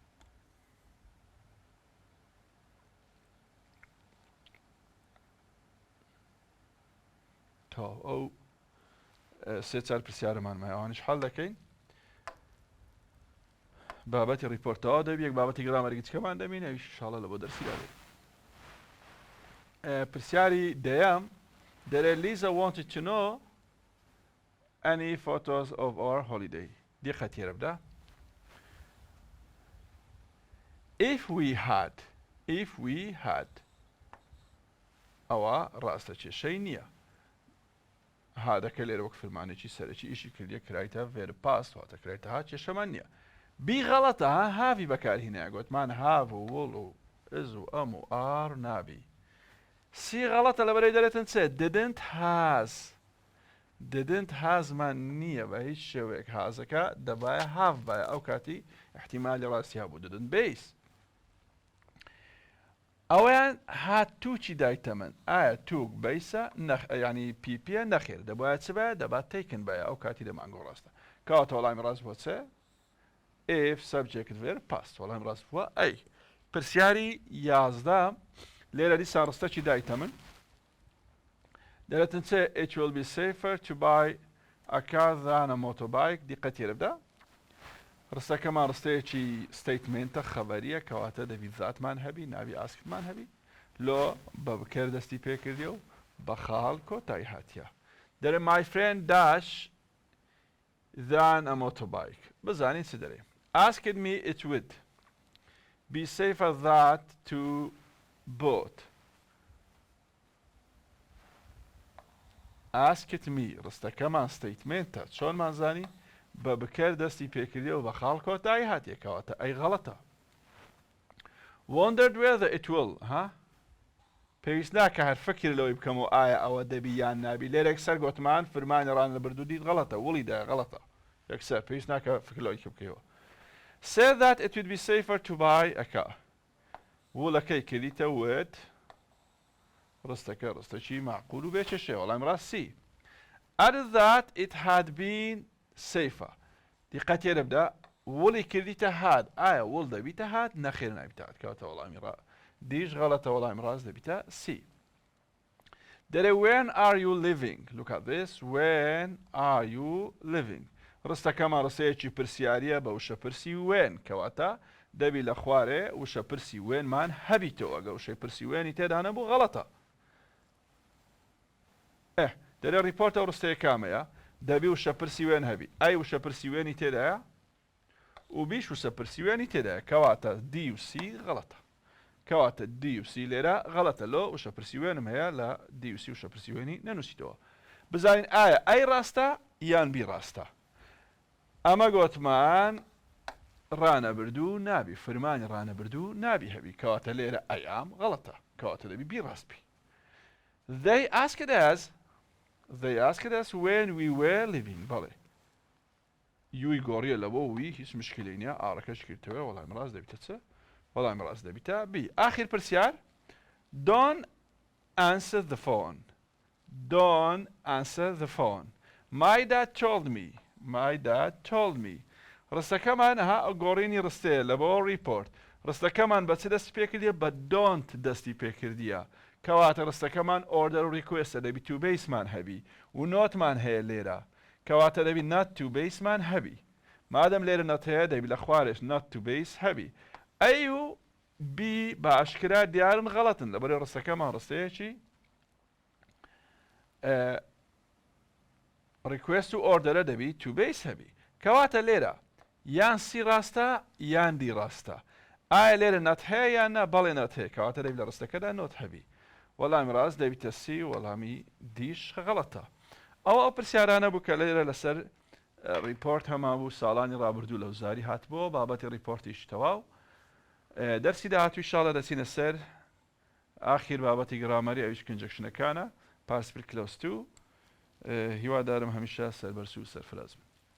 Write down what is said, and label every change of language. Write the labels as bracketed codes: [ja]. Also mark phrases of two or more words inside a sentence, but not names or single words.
[ckb] تا ئەو سێ چار پرسیارەمان مایە ئەوانیش حەڵ دەکەین بابەتی ریپۆرتەوە دەبی یەک بابەتی گرامەرێکی چکەمان دەبین ئەویش ئینشاڵڵا لە بۆ دەرسیدا بێت پرسیاری دەیەم دەرێ [en] Lisa wanted to know any photos of our holiday [ckb] دیقە تێرە بدە [en] if we had [ckb] ئەوە ڕاستە کێشەی نییە هادەکە لێرە وەک فرمانێکی سەرەکی ئیشی کردیە کرایتە [en] verb past [ckb] واتە کرایتە ها کێشەمان نییە بی غەڵەتە هاوی بەکارهێنایە گوتمان have و will و is و ئەم و are نابی سی غەڵەتە لەبەرەوەی دەرێتن چێ didn't hasمان نییە بە هیچ شێوەیەک هازەکە دەبایە have بایە ئەو کاتی احتیمالی ڕاستی هەبوو [en] didn't base [ckb] ئەویان هاتووچی دایتەمەن ئایا تووک بەیسە ینی پیپە نەخێر دەبایە چ بایە دەبات تێکن بایە ئەو کاتی دەمانگۆ ڕاستە کەواتە وەڵامی ڕاست بۆ چێ [en] if subject verb past [ckb] وەڵامی ڕاست بووە ئەی پرسیاری 11 لێرە دیسان ڕستەکی دایتەمن دەرێتن چێ [en] it will be safer to buy a car than a motorbike [ckb] دیقە تێرە بدە ڕستەکەمان ڕستەیەکی ستەیتمێنتە خەبەریە کەواتە دەبی زاتمان هەبی ناوی ئاسکتمان هەبی لۆ بە بکەر دەستی پێکردی و بە خاڵ کۆتایی هاتیە دەرێ [en] my friend dash than a motorbike [ckb] بزانین چ دەرێ [en] asked me it would be safer that to boat asked me [ckb] ڕستەکەمان ستەیتمێنتە چۆنمان زانی بە بکەر دەستی پێکردی و بە خاڵ کۆتایی هاتیەکەواتە ئەی غەڵەتە [en] wondered whether it will [ckb] پێویست ناکە هەر فکر لەوەی بکەم و ئایا ئەوە دەبی یان نابی لێرێک سەر گوتمان فرمانی ڕان لە بردوو دیت غەڵەتە وڵیدا غەڵەتە یەکسەر پێویست ناکە فکر لەوەی بکەیەوە [en] said that it would be safer to buy a car [ckb] وڵەکەی کردیتە would ڕستەکە ڕستەکی معقول و بێچەشێ وەڵام ڕاستی [en] added that it had been safer [ckb] دیقە تێرە بدە وڵی کردیتە هاد ئایا وڵ دەبیتە هات نەخێر نابیتە هات کەواتە وەڵامی دیش غەڵەتە وەڵامی ڕاست دەبیتە سی دەرێ [en] when are you living look at this when are you living [ckb] ڕستەکەمان ڕستەیەکی پرسیاریە بە وشە پرسی when کەواتە دەبی لە خوارێ وشە پرسی whenمان هەبیتەوە ئەگە وشەی پرسی whenی تێدا نەبوو غەڵەتە دەرێ ریپۆرتە ڕستەیە کامەیە دەبی وشە پرسی وێن هەبی ئەی وشە پرسی وێنی تێدایە و بیش وشە پرسی وێنی تێدایە کەواتە دی و سی غەڵەتە کەواتە دی و سی لێرە غەڵەتە لۆ وشە پرسی وێنم هەیە لە دی و سی وشە پرسی وێنی نەنووسیتەوە بزانین ئایا ئەی ڕاستە یان بی ڕاستە ئەمە گوتمان ڕانەبردوو نابی فرمانی ڕانەبردوو نابی هەبی کەواتە لێرە ئەیام غەڵەتە کەواتە دەبی بی ڕاست بی [en] They asked us when we were living [ckb] بەڵێ یوی گۆڕیە لە بۆ وی هیچ مشکلی نییە ئاڕەکەش کردەوە وەڵامی ڕاست دەبیتە چ وەڵامی ڕاست دەبیتە بی ئاخر پرسیار [en] don't answer the phone my dad told me [ckb] ڕستەکەمان گۆڕینی ڕستەیە لە بۆ ریپۆرت ڕستەکەمان بە چ دەستی پێکردیە بە don't دەستی پێکردیە کەواتە ڕستەکەمان order و request دەبی [en] to base [ckb] مان هەبی و نۆتمان هەیە لێرە کەواتە دەبی [en] not to base [ckb] مان هەبی مادەم لێرە نەت هەیە دەبی لە خوارش [en] not to base [ckb] هەبی ئەی و بی بە ئاشکرا دیارن غەڵەتن لەبەرەوەی ڕستەکەمان ڕستەیەکی request و order دەبی [en] to base [ckb] هەبی کەواتە لێرە یان سی ڕاستە یان دی ڕاستە ئایا لێرە نەت هەیە یان نە بەڵێ نەت هەیە کەواتە دەبی لە ڕستەکەدا نۆت هەبی وەڵامی ڕاست دەبیتە سی وەڵامی دیش غەڵەتە ئەو پرسیارانە بوو کە لێرە لەسەر ریپۆرت هەما بوو ساڵانی ڕابردوو لە وزاری هاتبووە بابەتی ریپۆرتیش تەواو دەرسی داهاتوو ئینشاڵڵا دەچینە سەر آخر بابەتی گرامەری ئەویش کنجەکشنەکانە پاسپل کلۆس 2 هیوادارم هەمیشە سەربەرز و سەرفرازم.